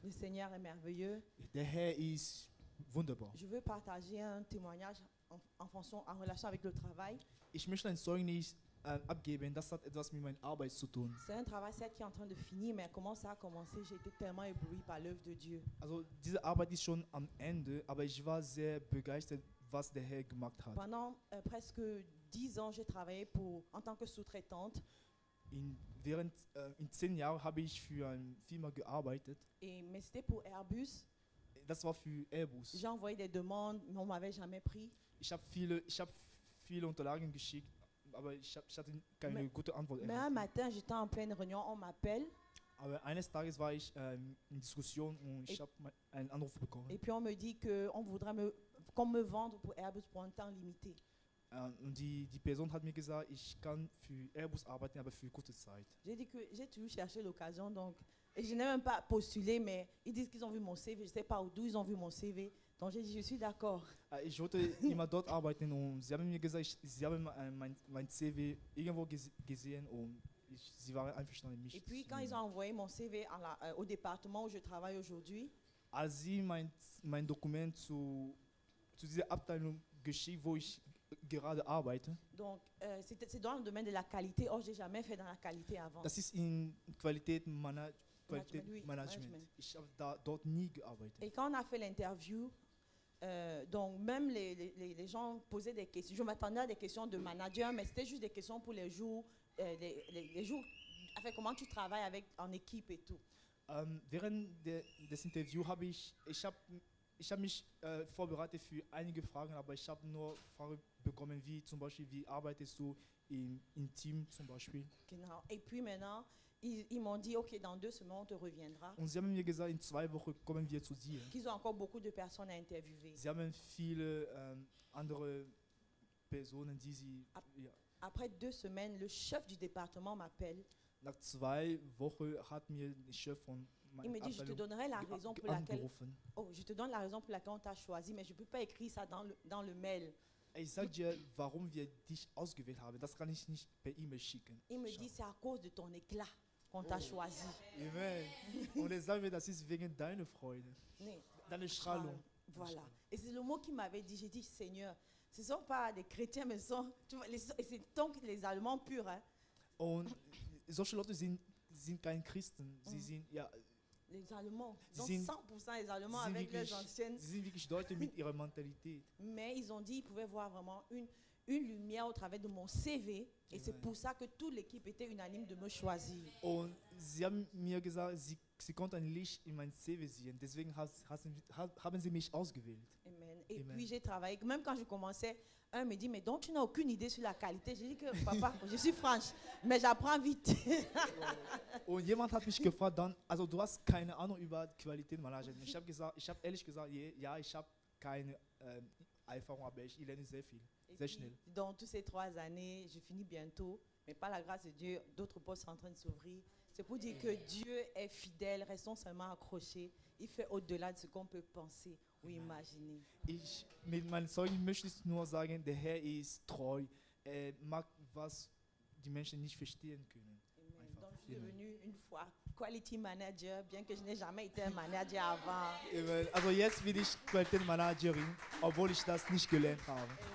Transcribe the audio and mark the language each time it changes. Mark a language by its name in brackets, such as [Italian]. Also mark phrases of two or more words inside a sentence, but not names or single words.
[French] Le Seigneur est merveilleux. [German] Der Herr ist wunderbar. [French] Je veux partager un témoignage en relation avec le travail. [German] Ich möchte ein Zeugnis abgeben, das hat etwas mit meiner Arbeit zu tun. [French] C'est un travail certes qui est en train de finir, mais comment ça a commencé? J'ai été tellement ébloui par l'œuvre de Dieu. [German] Also diese Arbeit ist schon am Ende, aber ich war sehr begeistert, was der Herr gemacht hat. [French] Pendant presque 10 ans, j'ai travaillé en tant que sous-traitante. [German] In 10 Jahren habe ich für eine Firma gearbeitet. [French] Mais c'était pour Airbus. [German] Das war für Airbus. [French] J'ai envoyé des demandes, mais on m'avait jamais pris. [German] Ich habe viele Unterlagen geschickt, aber ich hatte keine gute Antwort [French] Mais un matin, j'étais en pleine réunion, on m'appelle. [German] Aber eines Tages war ich in Diskussion und ich habe einen Anruf bekommen. [French] Et puis on me dit qu'on voudrait qu'on me vende pour Airbus pour un temps limité. [German] Und die Person hat mir gesagt, ich kann für Airbus arbeiten, aber für kurze Zeit. [French] J'ai dit que j'ai toujours cherché l'occasion, donc et je n'ai même pas postulé, mais ils disent qu'ils ont vu mon CV, je ne sais pas d'où ils ont vu mon CV. Donc j'ai dit, je suis d'accord. [German] Ich wollte immer dort arbeiten und sie haben mir gesagt, sie haben mein CV irgendwo gesehen und sie waren einverstanden mit mich. [French] Et puis quand ils ont envoyé mon CV au département où je travaille aujourd'hui, [German] als sie mein Dokument zu dieser Abteilung geschickt, wo ich gerade arbeite. [French] Donc c'est dans le domaine de la qualité. Or j'ai jamais fait dans la qualité avant. [German] Das ist in Qualitätsmanagement. Management. Ich habe dort nie gearbeitet. [French] Et quand on a fait l'interview, donc même les gens posaient des questions. Je m'attendais à des questions de manager, mais c'était juste des questions pour les jours, les jours. Enfin, comment tu travailles en équipe et tout. [German] Während des Interviews habe ich mich vorbereitet für einige Fragen, aber ich habe nur Fragen bekommen, wie zum Beispiel, wie arbeitest du im Team zum Beispiel. Genau. [French] Et puis maintenant, ils m'ont dit, ok, dans 2 semaines, on te reviendra. [German] Und sie haben mir gesagt, in 2 Wochen kommen wir zu dir. [French] Qu'ils ont encore beaucoup de personnes à interviewer. [German] Sie haben viele andere Personen, die sie... [French] Après 2 semaines, le chef du département m'appelle. [German] Nach 2 Wochen hat mir der Chef von [French] il me dit, je te donnerai la raison pour laquelle je te donne la raison pour laquelle on t'a choisi, mais je ne peux pas écrire ça dans le mail. [German] Ich sage dir, warum wir dich ausgewählt haben. Das kann ich nicht per E-Mail schicken. [French] Il me dit, c'est à cause de ton éclat qu'on t'a choisi. Amen. [German] Und er sagt mir, das ist wegen deiner Freude, deiner Strahlung. [French] Voilà. Et c'est le mot qu'il m'avait dit. J'ai dit, Seigneur, ce ne sont pas des chrétiens, mais c'est donc les Allemands purs. Hein. [German] Und solche Leute sind kein Christen. Sie sind ja. [French] Les Allemands, donc 100% les Allemands avec leurs anciennes. [German] Sie sind wirklich Leute mit ihrer Mentalität. [French] Mais ils ont dit qu'ils pouvaient voir vraiment une lumière au travers de mon CV. Et c'est pour ça que toute l'équipe était unanime de me choisir. [German] Und sie haben mir gesagt, sie konnten ein Licht in mein CV sehen. Deswegen haben sie mich ausgewählt. [French] Amen. Et puis j'ai travaillé. Même quand je commençais, un me dit, mais donc tu n'as aucune idée sur la qualité. J'ai dit que, papa, je suis franche, mais j'apprends vite. [German] Und jemand hat mich gefragt, also du hast keine Ahnung über Qualitätsmanagement. Ich habe ehrlich gesagt, ja, ich habe keine Erfahrung, aber ich lerne sehr viel, sehr schnell. [French] Dans toutes ces 3 années, je finis bientôt, mais par la grâce de Dieu, d'autres postes sont en train de s'ouvrir. C'est pour dire que Dieu est fidèle, restons seulement accrochés. Il fait au-delà de ce qu'on peut penser ou imaginer. [German] Mit meinen Zeugen möchte ich nur sagen, der Herr ist treu. Er mag, was die Menschen nicht verstehen können. [French] Donc je suis devenue une fois [English] Quality Manager, [French] bien que je n'ai jamais été un manager avant. [German] Also jetzt bin ich Qualitätsmanagerin, obwohl ich das nicht gelernt habe.